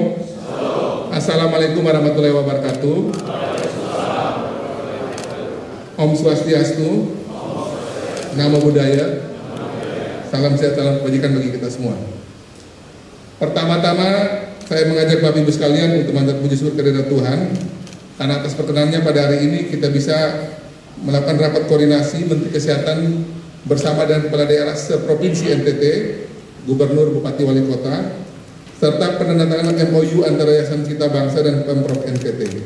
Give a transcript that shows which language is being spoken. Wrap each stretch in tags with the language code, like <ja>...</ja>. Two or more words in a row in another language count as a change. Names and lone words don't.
<ar>Assalamualaikum warahmatullahi wabarakatuh.</ar> <ban>Om Swastiastu.</ban> <pi>Namo Buddhaya.</pi> <id>Salam sejahtera kebajikan bagi kita semua. Pertama-tama saya mengajak Bapak Ibu sekalian untuk mengucap puji syukur kehadirat Tuhan karena atas perkenannya pada hari ini kita bisa melakukan rapat koordinasi Menteri Kesehatan bersama dengan kepala daerah seprovinsi NTT, Gubernur, Bupati, Wali Kota, serta penandatanganan MOU antara Yayasan Cita Bangsa dan Pemprov NTT.</id>